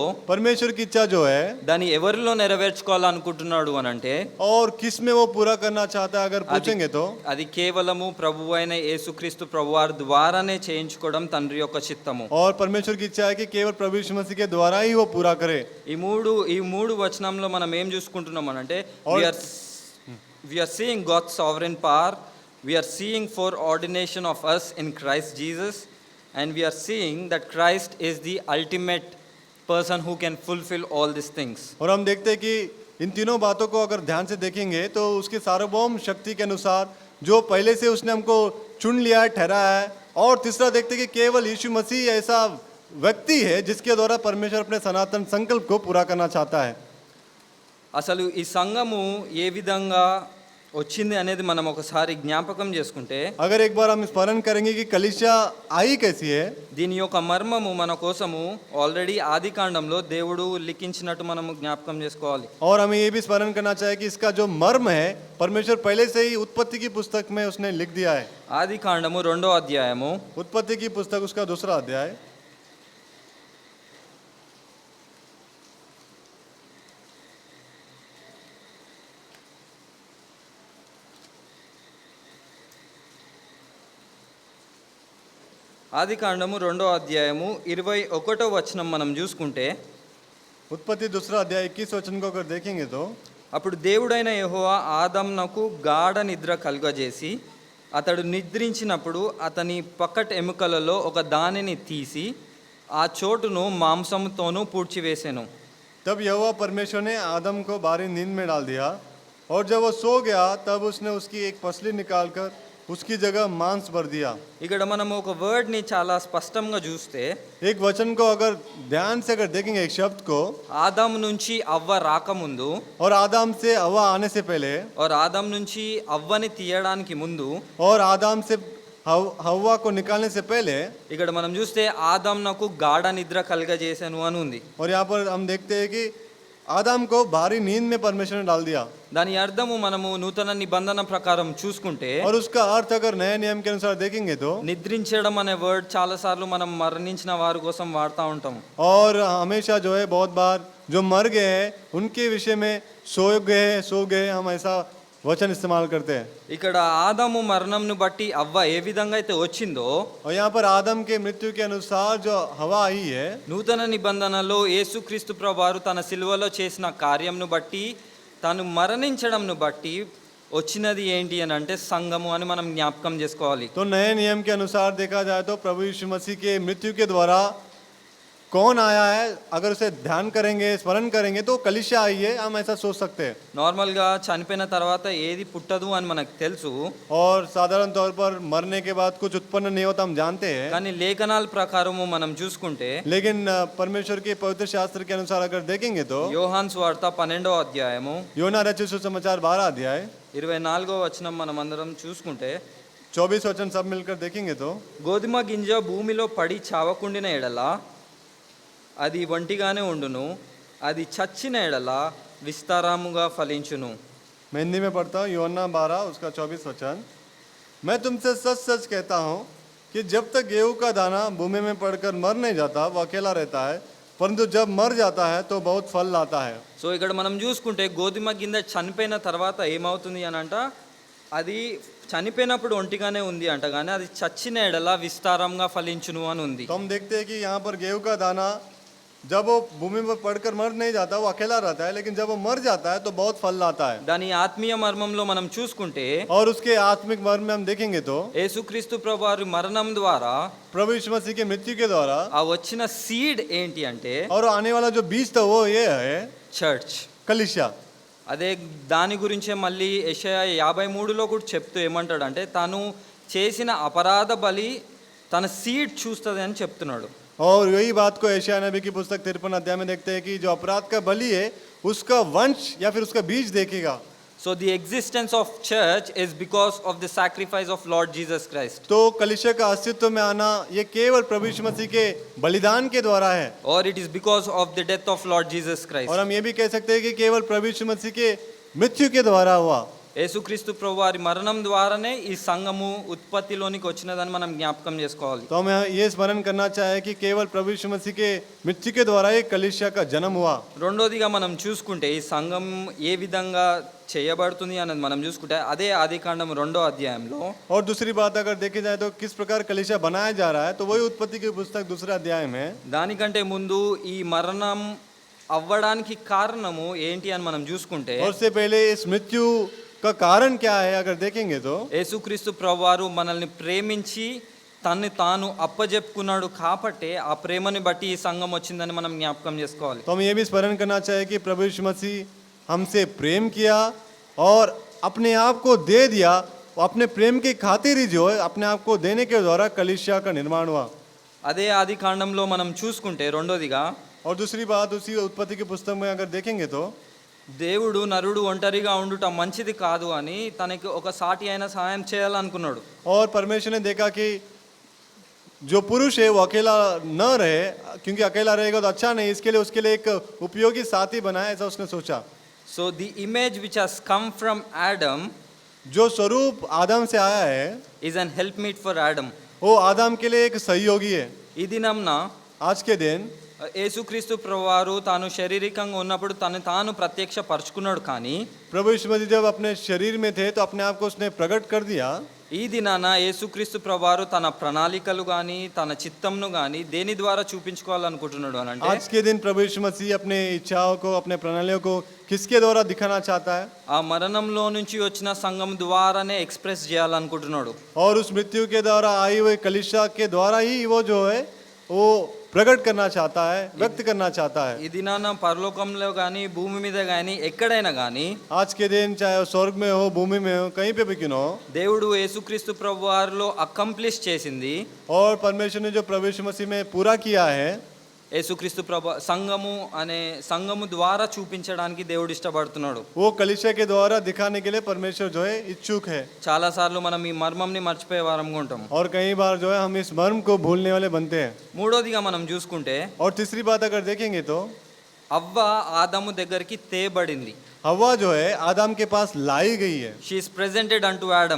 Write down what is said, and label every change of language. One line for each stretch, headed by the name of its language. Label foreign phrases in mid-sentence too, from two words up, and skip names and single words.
Hindi: परमेश्वर की इच्छा जो है
Telugu: దాన్ని ఎవరిలో నెరవేర్చుకోవాలనుకుంటున్నాడు అని అంటే
Hindi: और किस में वो पूरा करना चाहता है अगर पूछेंगे तो
Telugu: అది కేవలము ప్రభువు అయిన యేసుక్రీస్తు ప్రభువారి ద్వారానే చేయించుకోవడం తండ్రి యొక్క చిత్తము.
Hindi: और परमेश्वर की इच्छा है कि केवल प्रभु यीशु मसीह के द्वारा ही वो पूरा करे।
Telugu: ఈ మూడు వచనంలో మనం ఏం చూసుకుంటున్నాం అంటే
English: we are seeing God's sovereign power, we are seeing foreordination of us in Christ Jesus, and we are seeing that Christ is the ultimate person who can fulfill all these things.
Hindi: और हम देखते हैं कि इन तीनों बातों को अगर ध्यान से देखेंगे तो उसकी सार्वभौम शक्ति के अनुसार जो पहले से उसने हमको चुन लिया है, ठहराया है। और तीसरा देखते हैं कि केवल यीशु मसीह ऐसा व्यक्ति है जिसके द्वारा परमेश्वर अपने सनातन संकल्प को पूरा करना चाहता है।
Telugu: అసలు ఈ సంఘము ఏ విధంగా వచ్చింది అనేది మనం ఒకసారి జ్ఞాపకం చేసుకుంటే
Hindi: अगर एक बार हम स्मरण करेंगे कि कलीसिया आई कैसी है,
Telugu: దీని యొక్క మర్మము మన కోసము ఆల్రెడీ ఆది కాండంలో దేవుడు లిఖించినట్టు మనము జ్ఞాపకం చేసుకోవాలి.
Hindi: और हमें ये भी स्मरण करना चाहिए कि इसका जो मर्म है परमेश्वर पहले से ही उत्पत्ति की पुस्तक में उसने लिख दिया है।
Telugu: ఆది కాండము 2వ అధ్యాయము
Hindi: उत्पत्ति की पुस्तक उसका 2रा अध्याय
Telugu: ఆది కాండము 2వ అధ్యాయము 21వ వచనం మనం చూసుకుంటే
Hindi: उत्पत्ति 2रा अध्याय 21 वचन को अगर देखेंगे तो
Telugu: అప్పుడు దేవుడైన యెహోవా ఆదామునకు గాఢ నిద్ర కలుగజేసి అతడు నిద్రించినప్పుడు అతని పక్కట ఎముకలలో ఒక దానిని తీసి ఆ చోటును మాంసముతోనూ పూడ్చివేసెను.
Hindi: तब यहोवा परमेश्वर ने आदम को बाहरी नींद में डाल दिया और जब वो सो गया तब उसने उसकी एक पसली निकालकर उसकी जगह मांस भर दिया।
Telugu: ఇక్కడ మనం ఒక వర్డ్ ని చాలా స్పష్టంగా చూస్తే
Hindi: एक वचन को अगर ध्यान से अगर देखेंगे एक शब्द को,
Telugu: ఆదాము నుంచి అవ్వ రాకముందు
Hindi: और आदम से हवा आने से पहले
Telugu: और ఆదాం నుంచి అవ్వని తీయడానికి ముందు
Hindi: और आदम से हव्वा को निकालने से पहले,
Telugu: ఇక్కడ మనం చూస్తే ఆదామునకు గాఢ నిద్ర కలుగజేశాను అని ఉంది.
Hindi: और यहाँ पर हम देखते हैं कि आदम को भारी नींद में परमेश्वर ने डाल दिया।
Telugu: దాని అర్థము మనము నూతన నిబంధన ప్రకారం చూసుకుంటే
Hindi: और उसका अर्थ अगर नए नियम के अनुसार देखेंगे तो,
Telugu: నిద్రించడం అనే వర్డ్ చాలా సార్లు మనం మరణించిన వారి కోసం వాడుతూ ఉంటాము.
Hindi: और हमेशा जो है बहुत बार जो मर गए हैं उनके विषय में सो गए हम ऐसा वचन इस्तेमाल करते हैं।
Telugu: ఇక్కడ ఆదాము మరణంను బట్టి అవ్వ ఏ విధంగా అయితే వచ్చిందో,
Hindi: और यहाँ पर आदम के मृत्यु के अनुसार जो हवा आई है,
Telugu: నూతన నిబంధనలో యేసుక్రీస్తు ప్రభువారు తన సిలువలో చేసిన కార్యంను బట్టి తాను మరణించడంను బట్టి వచ్చినది ఏంటి అని అంటే సంఘము అని మనం జ్ఞాపకం చేసుకోవాలి.
Hindi: तो नए नियम के अनुसार देखा जाए तो प्रभु यीशु मसीह के मृत्यु के द्वारा कौन आया है, अगर उसे ध्यान करेंगे, स्मरण करेंगे तो कलीसिया आई है, हम ऐसा सोच सकते हैं।
Telugu: నార్మల్గా చనిపోయిన తర్వాత ఏది పుట్టదు అని మనకు తెలుసు,
Hindi: और साधारण तौर पर मरने के बाद कुछ उत्पन्न नहीं होता हम जानते हैं,
Telugu: కానీ లేఖనాల ప్రకారము మనం చూసుకుంటే
Hindi: लेकिन परमेश्वर के पवित्र शास्त्र के अनुसार अगर देखेंगे तो
Telugu: యోహాను సువార్త 12వ అధ్యాయము
Hindi: योना रचित सुसमाचार 12 अध्याय
Telugu: 24వ వచనం మనం అందరం చూసుకుంటే,
Hindi: 24 वचन सब मिलकर देखेंगे तो,
Telugu: గోధుమ గింజ భూమిలో పడి చావకుండిన ఎడల అది ఒంటిగానే ఉండును, అది చచ్చిన ఎడల విస్తారముగా ఫలించును.
Hindi: मैं हिंदी में पढ़ता हूँ, योना 12 उसका 24 वचन। मैं तुमसे सच सच कहता हूँ कि जब तक गेहूं का दाना भूमि में पड़कर मर नहीं जाता वो अकेला रहता है, परंतु जब मर जाता है तो बहुत फल लाता है।
Telugu: సో ఇక్కడ మనం చూసుకుంటే గోధుమ గింజ చనిపోయిన తర్వాత ఏమవుతుంది అని అంట, అది చనిపోయినప్పుడు ఒంటిగానే ఉంది అంట, కానీ అది చచ్చిన ఎడల విస్తారంగా ఫలించును అని ఉంది.
Hindi: तो हम देखते हैं कि यहाँ पर गेहूं का दाना जब वो भूमि में पड़कर मर नहीं जाता वो अकेला रहता है, लेकिन जब वो मर जाता है तो बहुत फल लाता है।
Telugu: దాని ఆత్మీయ మర్మంలో మనం చూసుకుంటే
Hindi: और उसके आत्मिक मर्म में हम देखेंगे तो
Telugu: యేసుక్రీస్తు ప్రభువారి మరణం ద్వారా
Hindi: प्रभु यीशु मसीह के मृत्यु के द्वारा
Telugu: ఆ వచ్చిన సీడ్ ఏంటి అంటే
Hindi: और आने वाला जो बीज था वो ये है
Telugu: చర్చ్.
Hindi: कलीसिया।
Telugu: అదే దాని గురించే మళ్ళీ యెషయా 53లో కూడా చెప్తూ ఏమంటాడంటే, తాను చేసిన అపరాధ బలి తన సీడ్ చూస్తుంది అని చెప్తున్నాడు.
Hindi: और यही बात को यशायाह नबी की पुस्तक 53 अध्याय में देखते हैं कि जो अपराध का बलि है उसका वंश या फिर उसका बीज देखेगा।
English: So the existence of church is because of the sacrifice of Lord Jesus Christ.
Hindi: तो कलीसिया का अस्तित्व में आना ये केवल प्रभु यीशु मसीह के बलिदान के द्वारा है,
English: Or it is because of the death of Lord Jesus Christ.
Hindi: और हम ये भी कह सकते हैं कि केवल प्रभु यीशु मसीह के मृत्यु के द्वारा हुआ।
Telugu: యేసుక్రీస్తు ప్రభువారి మరణం ద్వారానే ఈ సంఘము ఉత్పత్తిలోనికి వచ్చినదని మనం జ్ఞాపకం చేసుకోవాలి.
Hindi: तो हमें ये स्मरण करना चाहिए कि केवल प्रभु यीशु मसीह के मृत्यु के द्वारा ही कलीसिया का जन्म हुआ।
Telugu: రెండోదిగా మనం చూసుకుంటే ఈ సంఘం ఏ విధంగా చేయబడుతుంది అన్నది మనం చూసుకుంటే అదే ఆదికాండం 2వ అధ్యాయంలో,
Hindi: और दूसरी बात अगर देखी जाए तो किस प्रकार कलीसिया बनाया जा रहा है तो वही उत्पत्ति की पुस्तक 2 अध्याय में।
Telugu: దానికంటే ముందు ఈ మరణం అవ్వడానికి కారణము ఏంటి అని మనం చూసుకుంటే,
Hindi: और उससे पहले इस मृत्यु का कारण क्या है अगर देखेंगे तो,
Telugu: యేసుక్రీస్తు ప్రభువారు మనల్ని ప్రేమించి తన్ని తాను అప్పజెప్పుకున్నాడు కాబట్టి ఆ ప్రేమని బట్టి ఈ సంఘం వచ్చిందని మనం జ్ఞాపకం చేసుకోవాలి.
Hindi: तो हम ये भी स्मरण करना चाहिए कि प्रभु यीशु मसीह हमसे प्रेम किया और अपने आप को दे दिया। अपने प्रेम की खातिर ही जो है अपने आप को देने के द्वारा कलीसिया का निर्माण हुआ।
Telugu: అదే ఆది కాండంలో మనం చూసుకుంటే రెండోదిగా,
Hindi: और दूसरी बात उसी उत्पत्ति की पुस्तक में अगर देखेंगे तो,
Telugu: దేవుడు నరుడు ఒంటరిగా ఉండుట మంచిది కాదు అని తనకి ఒక సాటి అయిన సహాయం చేయాలనుకున్నాడు.
Hindi: और परमेश्वर ने देखा कि जो पुरुष है वो अकेला न रहे, क्योंकि अकेला रहेगा तो अच्छा नहीं, इसके लिए उसके लिए एक उपयोगी साथी बनाया, ऐसा उसने सोचा।
English: So the image which has come from Adam
Hindi: जो स्वरूप आदम से आया है
English: Is an help meet for Adam.
Hindi: वो आदम के लिए एक सहयोगी है।
Telugu: ఈ దినంన
Hindi: आज के दिन
Telugu: యేసుక్రీస్తు ప్రభువారు తాను శారీరకంగా ఉన్నప్పుడు తను తాను ప్రత్యక్షపరుచుకున్నాడు, కానీ
Hindi: प्रभु यीशु मसीह जब अपने शरीर में थे तो अपने आप को उसने प्रकट कर दिया।
Telugu: ఈ దినాన యేసుక్రీస్తు ప్రభువారు తన ప్రణాళికలు కానీ తన చిత్తంను కానీ దేని ద్వారా చూపించుకోవాలనుకుంటున్నాడు అని అంటే,
Hindi: आज के दिन प्रभु यीशु मसीह अपने इच्छाओं को, अपने प्रणालियों को किसके द्वारा दिखाना चाहता है?
Telugu: ఆ మరణంలో నుంచి వచ్చిన సంఘం ద్వారానే ఎక్స్ప్రెస్ చేయాలనుకుంటున్నాడు.
Hindi: और उस मृत्यु के द्वारा आई हुई कलीसिया के द्वारा ही वो जो है वो प्रकट करना चाहता है, व्यक्त करना चाहता है।
Telugu: ఈ దినాన పరలోకంలో కానీ భూమి మీద కానీ ఎక్కడైనా కానీ
Hindi: आज के दिन चाहे वो स्वर्ग में हो, भूमि में हो, कहीं पे भी क्यों न हो,
Telugu: దేవుడు యేసుక్రీస్తు ప్రభువారిలో అకంప్లిష్ చేసింది
Hindi: और परमेश्वर ने जो प्रभु यीशु मसीह में पूरा किया है,
Telugu: యేసుక్రీస్తు ప్రభు సంఘము అనే సంఘము ద్వారా చూపించడానికి దేవుడు ఇష్టపడుతున్నాడు.
Hindi: वो कलीसिया के द्वारा दिखाने के लिए परमेश्वर जो है इच्छुक है।
Telugu: చాలాసార్లు మనం ఈ మర్మంని మర్చిపోయే వారంగా ఉంటాం.
Hindi: और कई बार जो है हम इस मर्म को भूलने वाले बनते हैं।
Telugu: మూడోదిగా మనం చూసుకుంటే
Hindi: और तीसरी बात अगर देखेंगे तो
Telugu: అవ్వ ఆదాము దగ్గరికి తేబడింది.
Hindi: हवा जो है आदम के पास लाई गई है।
English: She is presented unto Adam.